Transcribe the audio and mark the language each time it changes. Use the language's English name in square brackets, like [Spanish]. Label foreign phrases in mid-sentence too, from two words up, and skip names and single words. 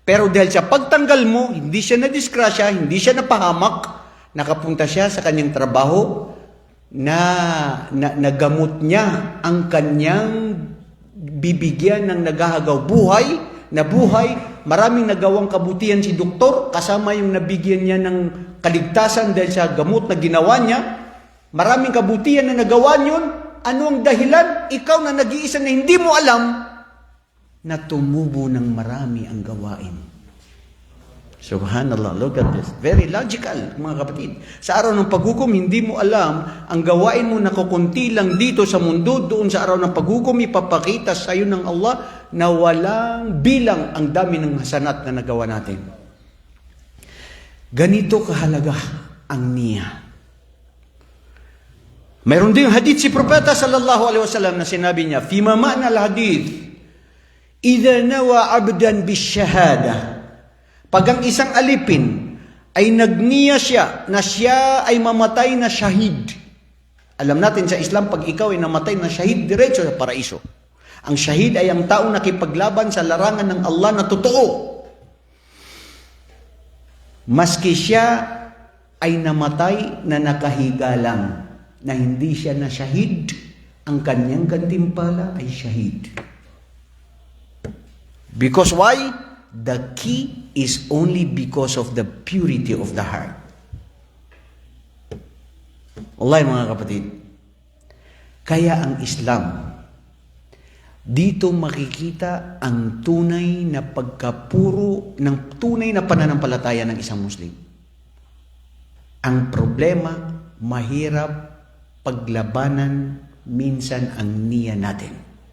[Filipino] Pero dahil sa pagtanggal mo, hindi siya nadisgrasya, hindi siya napahamak, nakapunta siya sa kanyang trabaho na nagamot niya ang kanyang bibigyan ng naghahagaw buhay, maraming nagawang kabutihan si doktor, kasama yung nabigyan niya ng kaligtasan dahil sa gamot na ginawa niya, maraming kabutihan na nagawa niyon. Ano ang dahilan? Ikaw na nag-iisa na hindi mo alam na tumubo ng marami ang gawain. [English] Subhanallah, look at this. Very logical, [Filipino] mga kapatid. Sa araw ng paghukom, hindi mo alam, ang gawain mo nakukunti lang dito sa mundo, doon sa araw ng paghukom, ipapakita sa iyo ng Allah na walang bilang ang dami ng hasanat na nagawa natin. Ganito kahalaga ang niya. Mayroon din hadith si Propeta [Arabic] صلى الله عليه وسلم [Filipino] na sinabi niya, [Arabic] "فيما معنى الحديث, إذا نوى عبدا بالشهادة." [Filipino] Pag ang isang alipin ay nagniya siya na siya ay mamatay na shahid. Alam natin sa Islam, pag ikaw ay namatay na shahid, diretso sa paraiso. Ang shahid ay ang taong nakipaglaban sa larangan ng Allah na totoo. Maski siya ay namatay na nakahiga lang, na hindi siya na shahid, ang kanyang gantimpala ay shahid. [English] Because why? The key is only because of the purity of the heart. [Filipino] Wallahi mga kapatid, kaya ang Islam, dito makikita ang tunay na pagkapuro ng tunay na pananampalataya ng isang Muslim. Ang problema, mahirap paglabanan minsan ang niya natin.